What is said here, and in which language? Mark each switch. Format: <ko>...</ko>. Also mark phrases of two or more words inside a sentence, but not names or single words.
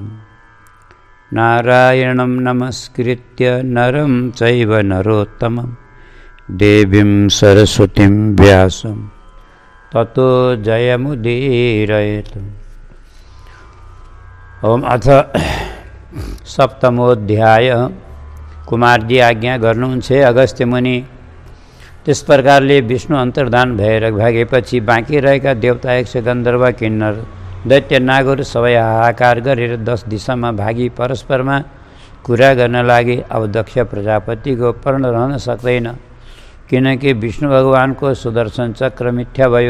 <sa>नारायणं नमस्कृत्य नरं चैव नरोत्तमं देवीं सरस्वतीं व्यासं ततो जयमुदीरयेत्। ओम अथ सप्तमोऽध्याय।</sa> <ne>कुमार जी आज्ञा गर्नुहुन्छ अगस्त्य मुनि। त्यस प्रकारले विष्णु अन्तर्धान भएर भागेपछि बाँकी रहेका देवता, यक्ष, गन्धर्व, किन्नर, दैत्य, नागहरू सबै हाहाकार गरेर 10 दिशामा भागी परस्परमा कुरा गर्न लागे। अब दक्ष प्रजापतिको पर्ण रहन सक्दैन, किनकि विष्णु भगवानको सुदर्शन चक्र मिथ्या भयो।</ne>